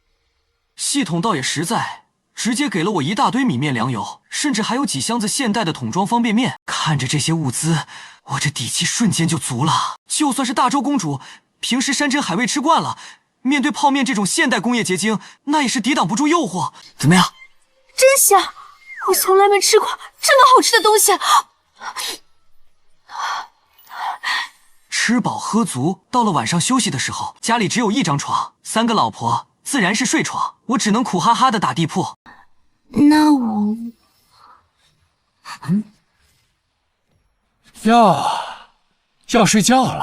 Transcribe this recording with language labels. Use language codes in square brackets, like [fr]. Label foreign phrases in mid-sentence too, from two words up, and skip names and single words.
[zh] 系統倒也實在，直接給了我一大堆米麵糧油，甚至還有幾箱子現代的桶裝方便麵。看着這些物資，我這底氣瞬間就足了。就算是大周公主，平時山珍海味吃慣了，面對泡麵這種現代工業結晶，那也是抵擋不住誘惑。怎麼樣？真香！我從來沒吃過這麼好吃的東西。吃飽喝足，到了晚上休息的時候，家裡只有一張床，3個老婆自然是睡床，我只能苦哈哈的打地鋪。那我…… 要睡覺了。